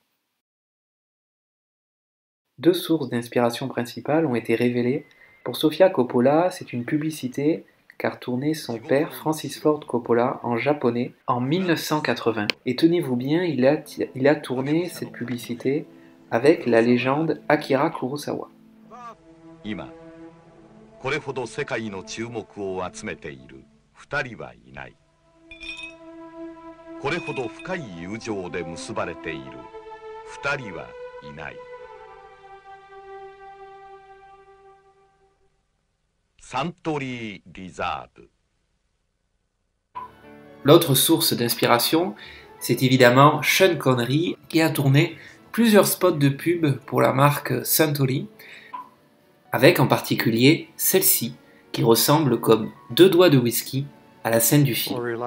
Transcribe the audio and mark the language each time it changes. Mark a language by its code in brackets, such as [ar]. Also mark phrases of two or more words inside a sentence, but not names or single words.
[fr] 2 sources d'inspiration principales ont été révélées. Pour Sofia Coppola, c'est une publicité car tournait son père Francis Ford Coppola en japonais en 1980. Et tenez-vous bien, il a tourné cette publicité avec la légende Akira Kurosawa. [ja] 今これほど世界の注目を集めている2人はいない。これほど深い友情で結ばれている2人はいない。サントリーリザーブ。 [fr] L'autre source d'inspiration, c'est évidemment Sean Connery qui a tourné plusieurs spots de pub pour la marque Suntory, avec en particulier celle-ci qui ressemble comme 2 doigts de whisky à la scène du film.